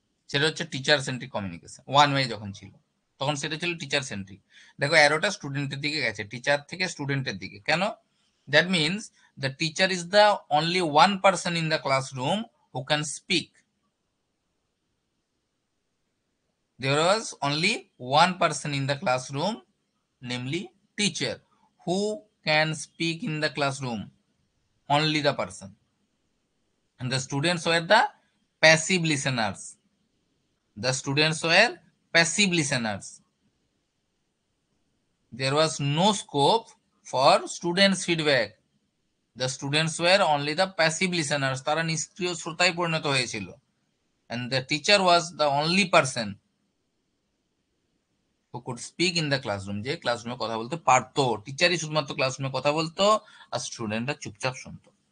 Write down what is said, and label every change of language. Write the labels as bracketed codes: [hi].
[bn] সেটা হচ্ছে teacher centric communication. One way যখন ছিল তখন সেটা ছিল টিচার সেন্ট্রিক। দেখো অ্যারোটা স্টুডেন্টের দিকে গেছে, টিচার থেকে স্টুডেন্টের দিকে। কেন? [en] That means the teacher is the only one person in the classroom who can speak. There was only one person in the classroom, namely teacher, who can speak in the classroom. Only the person. And the students were the passive listeners. The students were passive listeners. There was no scope for students' feedback. The students were only the passive listeners. [bn] তারা নিষ্ক্রিয় শ্রোতায় পরিণত হয়েছিল। [en] And the teacher was the only person who could speak in the classroom, [bn] যে ক্লাসরুমে কথা বলতে পারতো। টিচারই শুধুমাত্র ক্লাসরুমে কথা বলতো আর স্টুডেন্টরা চুপচাপ শুনতো।